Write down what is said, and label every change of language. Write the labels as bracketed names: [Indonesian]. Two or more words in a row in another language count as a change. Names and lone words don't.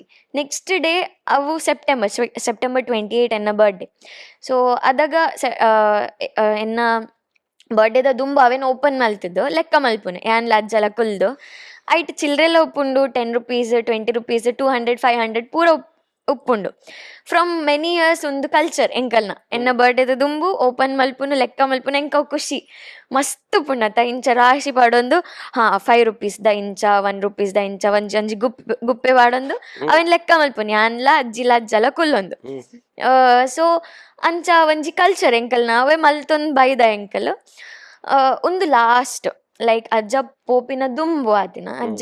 [English] next day [Tulu] ಅವು ಸೆಪ್ಟೆಂಬರ್ 28 ಎನ್ನ ಬರ್ಡೇ. ಸೊ ಅದಾಗ ಎನ್ನ ಬರ್ಡೇದ ದುಂಬು ಅವೇನು ಓಪನ್ ಮಲ್ತಿದ್ದು ಲೆಕ್ಕ ಮಲ್ಪುನೆ ಯಾನ್ಲ ಅಜ್ಜಲ ಕುಲ್ದು ಐಟ್ ಚಿಲ್ರೆಲ್ಲ ಉಪ್ಪುಂಡು 10 ರೂಪೀಸ್ 20 ರೂಪೀಸ್ 200 500 ಪೂರ ಉಪ್ಪುಂಡು. [English] from many years [Tulu] ಒಂದು ಕಲ್ಚರ್ ಎಂಕಲ್ನ ಎನ್ನ ಬರ್ಡೇದ ದುಂಬು ಓಪನ್ ಮಲ್ಪುನು ಲೆಕ್ಕ ಮಲ್ಪುನು ಎಂಕ ಖುಷಿ ಮಸ್ತ್ ಪುಣ್ಣತ ಇಂಚ ರಾಶಿ ಪಾಡೊಂದು 5 ರೂಪೀಸ್ದ ಇಂಚ 1 ರೂಪೀಸ್ದ ಇಂಚ ಒಂಜಿ ಗುಪ್ಪೆ ಪಾಡೊಂದು ಅವೇನ್ ಲೆಕ್ಕ ಮಲ್ಪುನು ಯಾನ್ಲ ಅಜ್ಜಲ ಕುಲ್ಲೊಂದು. ಸೊ ಅಂಚ ಒಂಜಿ ಕಲ್ಚರ್ ಎಂಕಲ್ನ ಅವೇ ಮಲ್ತೊಂದು ಬೈದ ಎಂಕಲ್ ಒಂದು [English] last like [Tulu] ಅಜ್ಜ ಪೋಪಿನ ದುಂಬು ಆತಿನ ಅಜ್ಜ